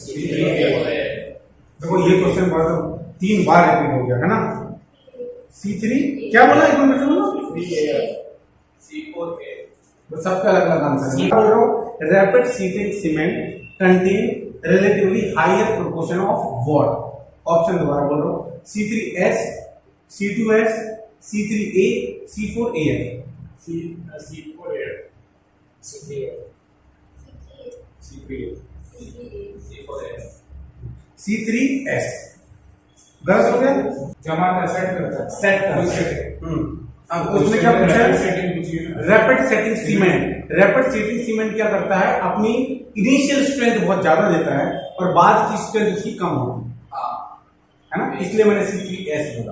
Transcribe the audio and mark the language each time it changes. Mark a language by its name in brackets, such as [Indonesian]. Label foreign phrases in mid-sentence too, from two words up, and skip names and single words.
[Hindi] देखो ये क्वेश्चन 3 बार रिपीट हो गया है ना। C3 क्या बोला? एक मिनट बोलो, C4A। सबका अलग अलग आंसर है। बोल रहा हूं, [English] rapid setting cement contain relatively higher proportion of what? [Hindi] ऑप्शन दोबारा बोल रहा हूं, C3S, C2S, C3A, C4AF। C4A, C3S गलत हो गया, जमा सेट करता है, सेट कर। अब उसमें क्या पूछा है? [English] rapid setting cement. rapid setting cement [Hindi] क्या करता है? अपनी [English] initial strength [Hindi] बहुत ज्यादा देता है और बाद की स्ट्रेंथ उसकी कम होती है ना, इसलिए मैंने C3S बोला।